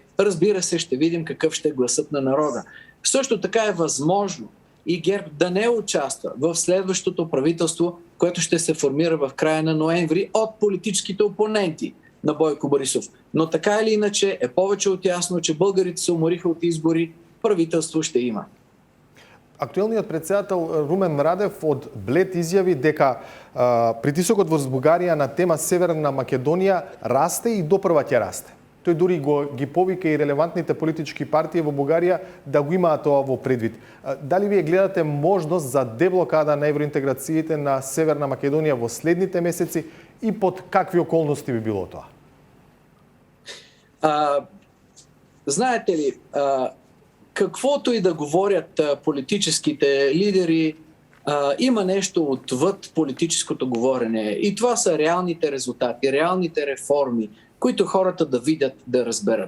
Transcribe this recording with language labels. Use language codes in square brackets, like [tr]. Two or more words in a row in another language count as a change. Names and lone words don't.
[bg] Разбира се, ще видим какъв ще е гласът на народа. Също така е възможно и ГЕРБ да не участва в следващото правителство, което ще се формира в края на ноември от политическите опоненти на Бойко Борисов. Но така или иначе е повече от ясно, че българите се умориха от избори, правителство ще има. [mk] Актуелниот председател Румен Радев од Блед изјави дека притисокот во Бугарија на тема Северна Македонија расте и допрва ќе расте. Тој дури ги повика и релевантните политички партии во Бугарија да го имаат тоа во предвид. Дали вие гледате можност за деблокада на евроинтеграциите на Северна Македонија во следните месеци и под какви околности би било тоа? [bg] Знаете ли, каквото и да говорят политическите лидери, има нещо отвъд политическото говорене. И това са реалните резултати, реалните реформи, които хората да видят, да разберат.